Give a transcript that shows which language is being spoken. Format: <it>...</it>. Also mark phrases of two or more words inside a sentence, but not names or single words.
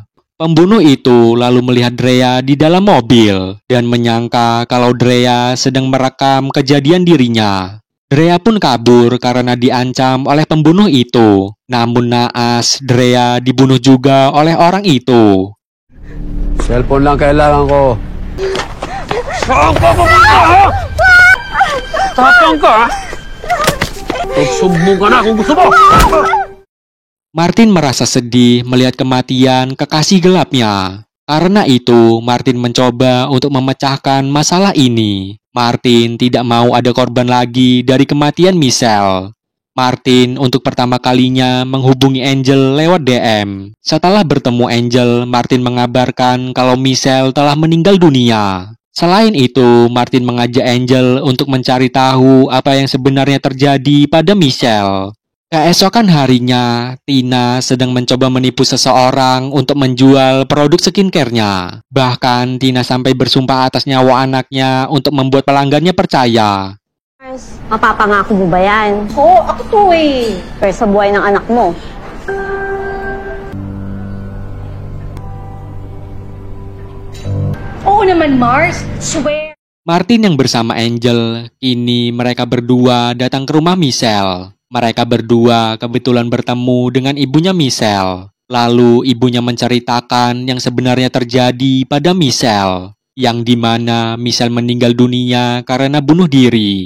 <id>Pembunuh itu lalu melihat Drea di dalam mobil dan menyangka kalau Drea sedang merekam kejadian dirinya. Drea pun kabur karena diancam oleh pembunuh itu. Namun naas, Drea dibunuh juga oleh orang itu.</id> <tl>Cellphone lang kailangan ko. Tapang ka! Sumbong ka na kung gusto mo!</tl> <id>Martin merasa sedih melihat kematian kekasih gelapnya. Karena itu, Martin mencoba untuk memecahkan masalah ini. Martin tidak mau ada korban lagi dari kematian Michelle. Martin untuk pertama kalinya menghubungi Angel lewat DM. Setelah bertemu Angel, Martin mengabarkan kalau Michelle telah meninggal dunia. Selain itu, Martin mengajak Angel untuk mencari tahu apa yang sebenarnya terjadi pada Michelle. Keesokan harinya, Tina sedang mencoba menipu seseorang untuk menjual produk skincare-nya. Bahkan, Tina sampai bersumpah atas nyawa anaknya untuk membuat pelanggannya percaya.</id> <tl>Mapapangako mo ba yan? Oo, ako to eh. Pero sa buhay ng anak mo. Oo naman, Mars. Swear.</tl> <id>Martin yang bersama Angel, kini mereka berdua datang ke rumah Michelle. Mereka berdua kebetulan bertemu dengan ibunya Michelle. Lalu ibunya menceritakan yang sebenarnya terjadi pada Michelle, yang dimana Michelle meninggal dunia karena bunuh diri.</id>